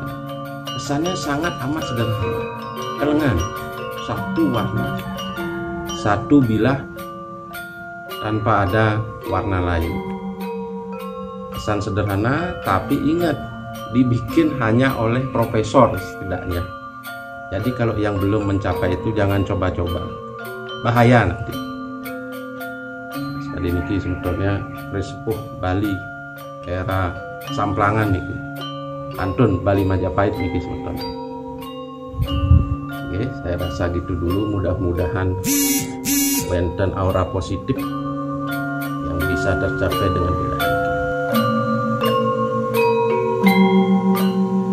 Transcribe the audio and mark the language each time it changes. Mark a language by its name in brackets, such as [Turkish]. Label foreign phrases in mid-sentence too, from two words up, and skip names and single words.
[Indonesian] Kesannya sangat amat sederhana, kelengan, satu warna, satu bilah tanpa ada warna lain. Kesan sederhana, tapi ingat dibikin hanya oleh profesor setidaknya. Jadi kalau yang belum mencapai itu jangan coba-coba, bahaya nanti. Sekali niki sebetulnya Sepuh Bali era Samplangan niki, pantun Bali Majapahit niki sebetulnya. Oke, saya rasa gitu dulu. Mudah-mudahan benten aura positif yang bisa tercapai dengan benda niki.